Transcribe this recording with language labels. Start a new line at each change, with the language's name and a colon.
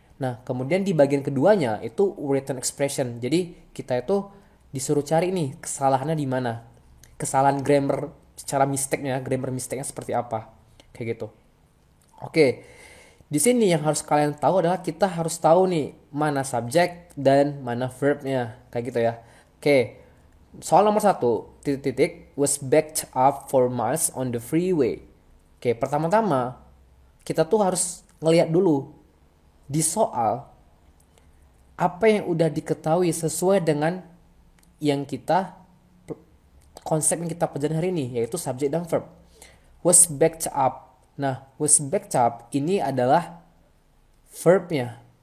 Indonesian: Nah, kemudian di bagian keduanya itu written expression. Jadi kita itu disuruh cari nih kesalahannya di mana. Kesalahan grammar secara grammar mistake-nya seperti apa. Kayak gitu. Oke. Di sini yang harus kalian tahu adalah kita harus tahu nih mana subjek dan mana verbnya. Kayak gitu ya. Oke. Soal nomor 1, titik-titik
English: was backed up for miles on the freeway.
Indonesian: Oke, pertama-tama kita tuh harus ngelihat dulu di soal apa yang udah diketahui sesuai dengan yang kita konsep yang kita pelajari hari ini, yaitu subjek dan verb.
English: Was backed up. Nah, was backed up
Indonesian: ini adalah verbnya.